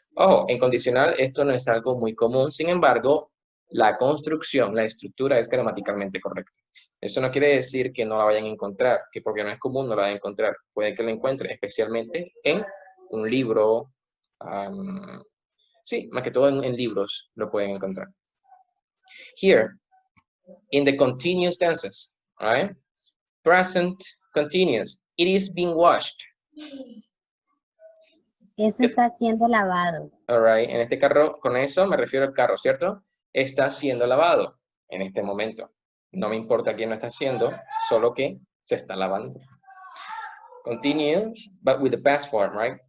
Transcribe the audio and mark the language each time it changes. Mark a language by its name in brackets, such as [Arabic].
[Spanish] Ojo, en condicional esto no es algo muy común. Sin embargo, la construcción, la estructura es gramaticalmente correcta. Eso no quiere decir que no la vayan a encontrar, que porque no es común no la vayan a encontrar. Puede que la encuentren, especialmente en un libro. Sí, más que todo en libros lo pueden encontrar. [English] Here, in the continuous tenses, all right? Present continuous. It is being washed. [Spanish] Eso está siendo lavado. [English] All right. [Spanish] En este carro, con eso me refiero al carro, ¿cierto? Está siendo lavado en este momento. No me importa quién lo está haciendo, solo que se está lavando. [English] Continuous, but with the past form, right?